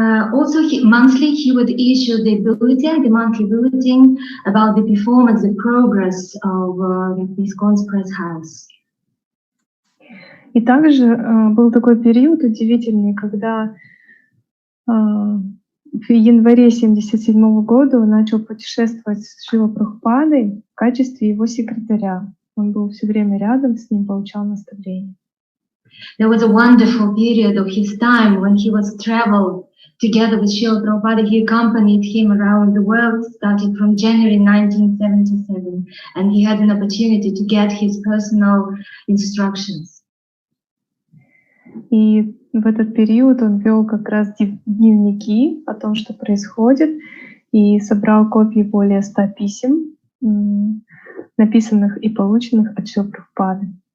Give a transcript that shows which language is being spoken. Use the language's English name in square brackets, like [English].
[English] Also, monthly he would issue the bulletin, the monthly bulletin about the performance, the progress of the ISKCON's press house. [Russian] И также был такой период удивительный, когда в январе 1977 года он начал путешествовать с Шрилой Прабхупадой в качестве его секретаря. Он был все время рядом с ним, получал наставления. [English] There was a wonderful period of his time when he was traveled together with Srila Prabhupada. He accompanied him around the world, starting from January 1977, and he had an opportunity to get his personal instructions. [Russian] И в этот период он вел как раз дневники о том, что происходит, и собрал копии более 100 писем, написанных и полученных от Шрилы Прабхупады.